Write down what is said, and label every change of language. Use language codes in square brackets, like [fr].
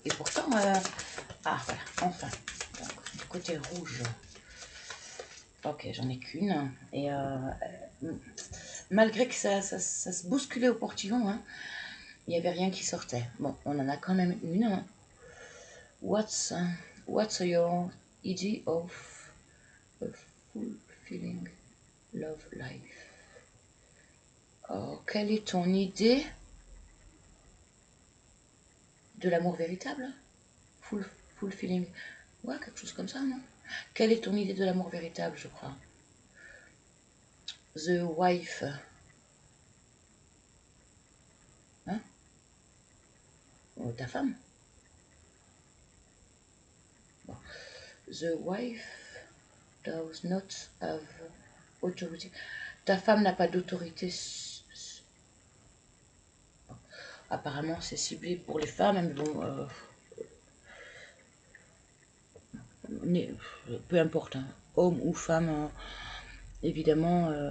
[fr] Et pourtant, ah, voilà, enfin. Donc, du côté rouge. Ok, j'en ai qu'une. Et malgré que ça se bousculait au portillon, hein, il n'y avait rien qui sortait. Bon, on en a quand même une. [en] What's your idea of a fulfilling love life? [fr] Oh, quelle est ton idée de l'amour véritable? Fulfilling. Ouais, quelque chose comme ça, non? Quelle est ton idée de l'amour véritable, je crois? [en] The wife. [fr] Hein? Ta femme? Bon. [en] The wife does not have authority. [fr] Ta femme n'a pas d'autorité. Bon. Apparemment, c'est ciblé pour les femmes, mais bon, peu importe, hein, homme ou femme, évidemment.